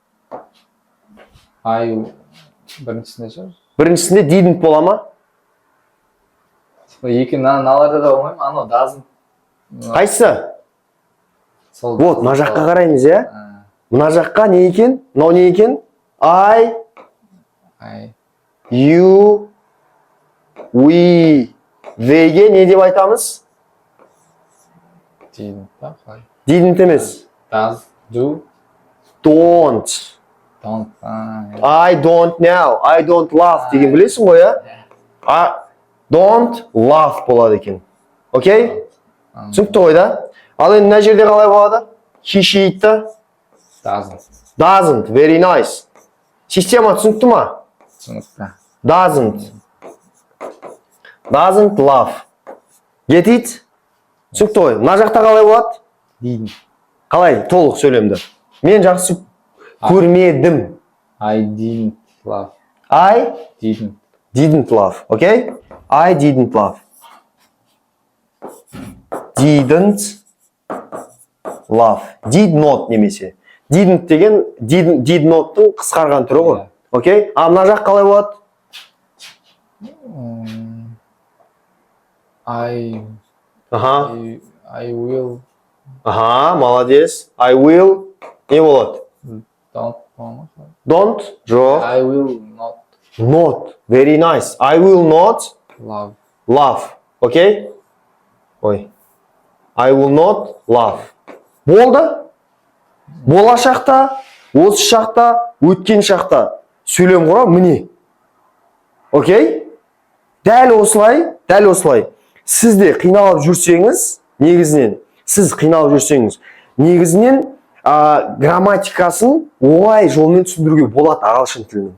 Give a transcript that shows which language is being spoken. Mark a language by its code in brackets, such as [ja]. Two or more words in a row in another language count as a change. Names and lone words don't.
[kk] Біріншісінде шығар? Біріншісінде didn't бола ма? Екі наларда да болмай ма? Анау doesn't. Қайсысы? Вот, мына жаққа қараймыз, иә? А, Мына жаққа не екен? Мынау не екен? [en] I, I, you, we, [kk] theyге не деп айтамыз? didn't па? Қалай? Didn't емес. [en] Does, do, Don't. don't. I don't know. I don't laugh [kk] деген білесің ғой, иә? [en] I don't laugh [kk] болады екен. Окей? Түсінікті ғой да? Ал енді мына жерде қалай болады? [en] He, she, it. Doesn't. Doesn't. Very nice. [kk] Система түсінікті ма? Түсінікті. [en] Doesn't. Doesn't laugh. Get it? [kk] Түсінікті ғой. Мына жақта қалай болады? [en] Didn't. [kk] Қалай? Толық сөйлемді. Мен жақсы көрмедім. [en] I didn't laugh. I Didn't. laugh. Окей? I didn't laugh. Didn't laugh. Did not [kk] немесе. Didn't деген [en] did not'тың [kk] қысқарған түрі ғой. Окей? А мына жақ қалай болады? Аха. [en] I will. [kk] Аха, молодец. [en] I will. [kk] Не болады? [en] Don't. Болма. Don't. Жоқ. I will not Not. Very nice. I will not love. laugh. [kk] Окей? Ой. [en] I will not laugh. [kk] Болды? Болашақта, осы шақта, өткен шақта сөйлем құрау міне. Окей? Дәл осылай. Сіз де қиналып жүрсеңіз, негізінен грамматикасын оңай жолмен түсіндіруге болады ағылшын тілінің.